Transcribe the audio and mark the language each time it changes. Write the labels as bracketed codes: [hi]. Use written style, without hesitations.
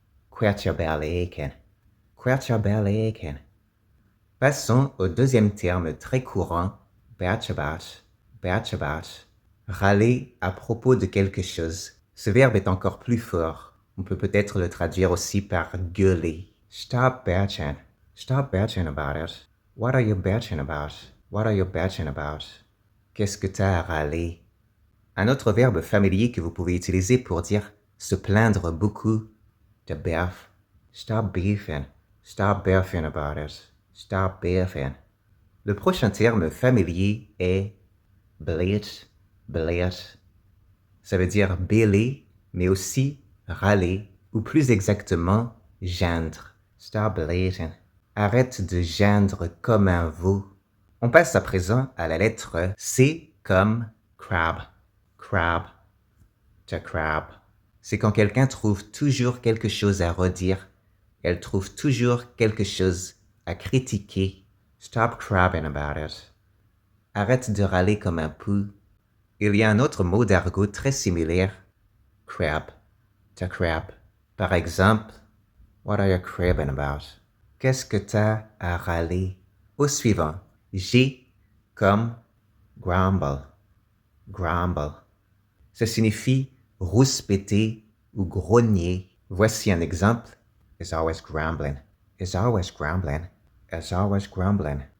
[en] Quit your berleken. Quit your berleken. [fr] Passons au deuxième terme très courant, berchabash, berchabash. Râler à propos de quelque chose. Ce verbe est encore plus fort. On peut peut-être le traduire aussi par gueuler. [en] Stop bitching. Stop bitching about it. What are you bitching about? What are you bitching about? [fr] Qu'est-ce que t'as à râler? Un autre verbe familier que vous pouvez utiliser pour dire se plaindre beaucoup, to beef. [en] Stop beefing. Stop beefing about it. Stop beefing. [fr] Le prochain terme familier est [en] bleat, bleat. [fr] Ça veut dire bêler, mais aussi râler, ou plus exactement, geindre. [en] Stop bleating. [fr] Arrête de geindre comme un veau. On passe à présent à la lettre C comme crab. Crab. [en] To crab. [fr] C'est quand quelqu'un trouve toujours quelque chose à redire. Elle trouve toujours quelque chose à critiquer. [en] Stop crabbing about it. [fr] Arrête de râler comme un pou. Il y a un autre mot d'argot très similaire. [en] Crab. To crab. [fr] Par exemple, [en] what are you crabbing about? [fr] Qu'est-ce que t'as à râler? Au suivant, G comme grumble. Grumble. Ça signifie rouspéter ou grogner. Voici un exemple. [en] Is always grumbling. Is always grumbling. Is always grumbling.